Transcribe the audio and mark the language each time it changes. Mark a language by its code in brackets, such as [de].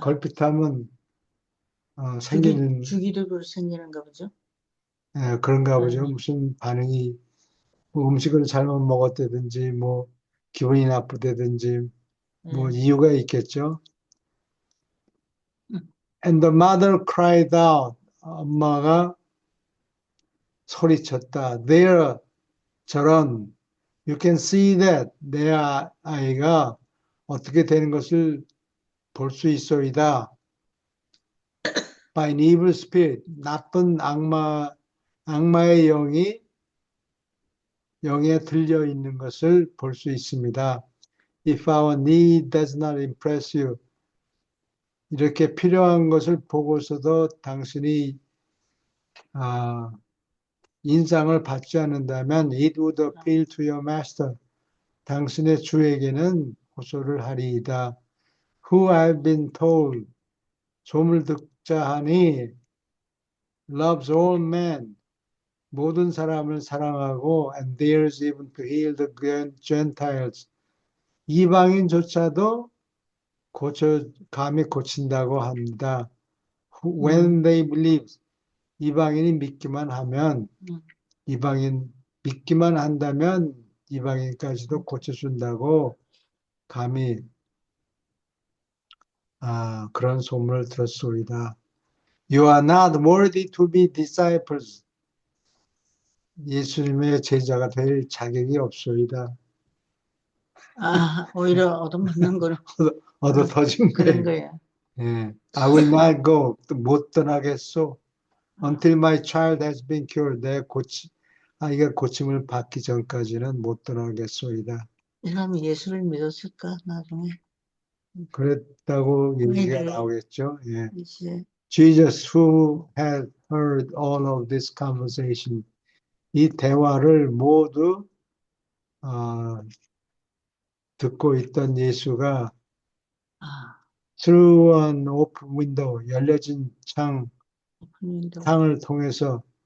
[ko] 걸핏하면 생기는 주기적으로 생기는가 보죠. 그런가 보죠. 무슨 반응이 뭐 음식을 잘못 먹었다든지 뭐 기분이 나쁘다든지 뭐 이유가 있겠죠. [en] And the mother cried out. [ko] 엄마가 소리쳤다. [en] There, [ko] 저런. [en] You can see that [ko] 내 아이가 어떻게 되는 것을 볼 수 있소이다. [en] By an evil spirit, [ko] 나쁜 악마의 영에 들려 있는 것을 볼 수 있습니다. [en] If our need does not impress you, [ko] 이렇게 필요한 것을 보고서도 당신이 인상을 받지 않는다면 [en] it would appeal to your master. [ko] 당신의 주에게는 호소를 하리이다. [en] Who I've been told, [ko] 조물 듣자 하니 [en] loves all men, [ko] 모든 사람을 사랑하고 [en] and dares even to heal the Gentiles. [ko] 이방인조차도 감히 고친다고 합니다. When they believe, 이방인이 믿기만 하면, 믿기만 한다면 이방인까지도 고쳐준다고 감히 그런 소문을 들었소이다. [en] You are not worthy to be disciples. [ko] 예수님의 제자가 될 자격이 없소이다. 오히려 얻어맞는 거는 얻어 터진 그런 거예요. 거예요. 예. [en] I will not go. [ko] 못 떠나겠소. [en] Until my child has been cured. [ko] 아이가 고침을 받기 전까지는 못 떠나겠소이다. 이 사람이 예수를 믿었을까 나중에? 그랬다고 얘기가 나오겠죠. 예. 이제 [en] Jesus who had heard all of this conversation. [ko] 이 대화를 모두 듣고 있던 예수가 [en] through an open window, [ko] 열려진 창을 통해서